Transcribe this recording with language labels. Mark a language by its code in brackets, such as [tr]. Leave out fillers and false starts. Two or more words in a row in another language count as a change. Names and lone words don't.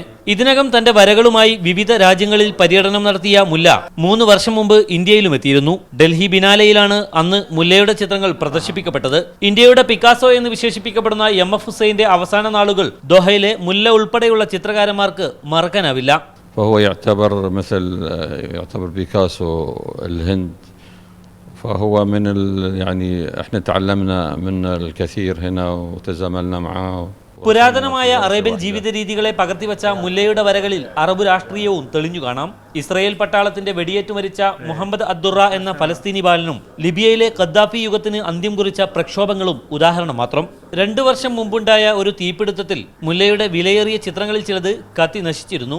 [ml] ഇതിനകം തന്റെ വരകളുമായി വിവിധ രാജ്യങ്ങളിൽ പര്യടനം നടത്തിയ മുല്ല 3 വർഷം മുമ്പ് ഇന്ത്യയിലും എത്തിയിരുന്നു. ഡൽഹി ബിനാലയിലാണ് അന്ന് മുല്ലയുടെ ചിത്രങ്ങൾ പ്രദർശിപ്പിക്കപ്പെട്ടത്. ഇന്ത്യയുടെ പിക്കാസോ എന്ന് വിശേഷിപ്പിക്കപ്പെടുന്ന MF ഹുസൈന്റെ അവസാന നാളുകൾ ദോഹയിലെ മുല്ല ഉൾപ്പെടെയുള്ള ചിത്രകാരന്മാർക്ക് മറക്കാനാവില്ല. [ar] فهو يعتبر بيكاسو الهند. فهو يعني احنا تعلمنا منه الكثير هنا وتزاملنا معاه. [ml] പുരാതനമായ അറേബ്യൻ ജീവിത രീതികളെ പകർത്തിവെച്ച മുല്ലയുടെ വരകളിൽ അറബ് രാഷ്ട്രീയവും തെളിഞ്ഞു കാണാം. ഇസ്രയേൽ പട്ടാളത്തിന്റെ വെടിയേറ്റു മരിച്ച മുഹമ്മദ് അദ്ദുറ എന്ന ഫലസ്തീനി ബാലനും ലിബിയയിലെ ഖദ്ദാഫി യുഗത്തിന് അന്ത്യം കുറിച്ച പ്രക്ഷോഭങ്ങളും ഉദാഹരണം മാത്രം. 2 വർഷം മുമ്പുണ്ടായ ഒരു തീപിടുത്തത്തിൽ മുല്ലയുടെ വിലയേറിയ ചിത്രങ്ങളിൽ ചിലത് കത്തി നശിച്ചിരുന്നു.